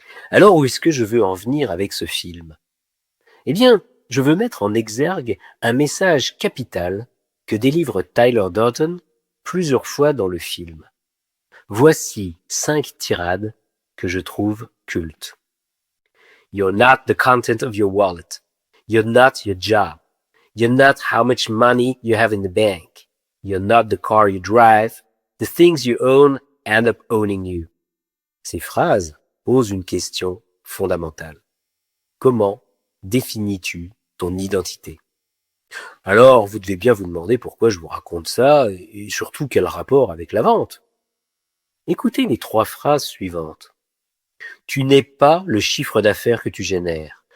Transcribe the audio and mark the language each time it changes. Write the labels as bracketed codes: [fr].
[fr] Alors où est-ce que je veux en venir avec ce film? Eh bien, je veux mettre en exergue un message capital que délivre Tyler Durden plusieurs fois dans le film. Voici 5 tirades que je trouve cultes. [en] You're not the content of your wallet. You're not your job. You're not how much money you have in the bank. You're not the car you drive. The things you own end up owning you. [fr] Ces phrases posent une question fondamentale. Comment définis-tu ton identité? Alors, vous devez bien vous demander pourquoi je vous raconte ça et surtout quel rapport avec la vente. Écoutez les 3 phrases suivantes. Tu n'es pas le chiffre d'affaires que tu génères.